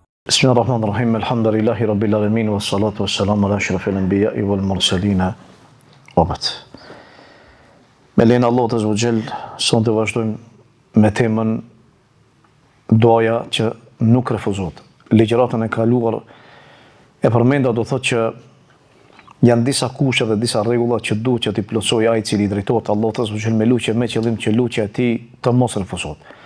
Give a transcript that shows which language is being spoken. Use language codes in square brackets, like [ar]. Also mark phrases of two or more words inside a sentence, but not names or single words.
[ar] بسم الله الرحمن الرحيم. الحمد لله رب العالمين والصلاة والسلام على أشرف الأنبياء والمرسلين. وبعد. [sq] Me lejnë Allahut [ar] عز وجل, [sq] sonte vazhdojmë me temën duaja që nuk refuzohet. Ligjëratën e kaluar e përmenda do thotë që janë disa kushte dhe disa rregulla që duhet që t'i plotësojë ai i cili drejtohet Allahut [ar] عز وجل [sq] me lutje me qëllim që lutja e tij të mos refuzohet.